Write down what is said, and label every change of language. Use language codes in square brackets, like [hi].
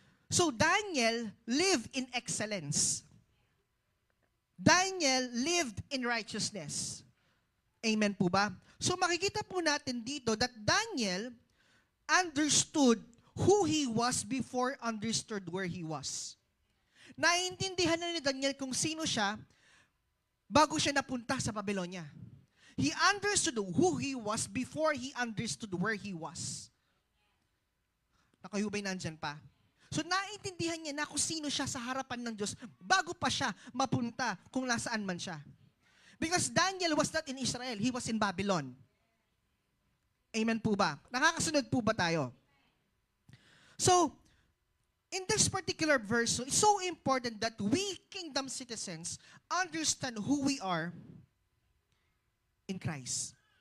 [en] So Daniel lived in excellence. Daniel lived in righteousness. Amen po ba? So [tl] makikita po natin dito [en] that Daniel understood who he was before understood where he was. [tl] Naiintindihan na ni Daniel kung sino siya bago siya napunta sa Babylonia. [en] He understood who he was before he understood where he was. [tl] Nakayubay nandyan pa. So naintindihan niya na kung sino siya sa harapan ng Diyos bago pa siya mapunta kung nasaan man siya. [en] Because Daniel was not in Israel, he was in Babylon. Amen po ba? [tl] Nakakasunod po ba tayo? [en] So, in this particular verse, it's so important that we kingdom citizens understand who we are in Christ.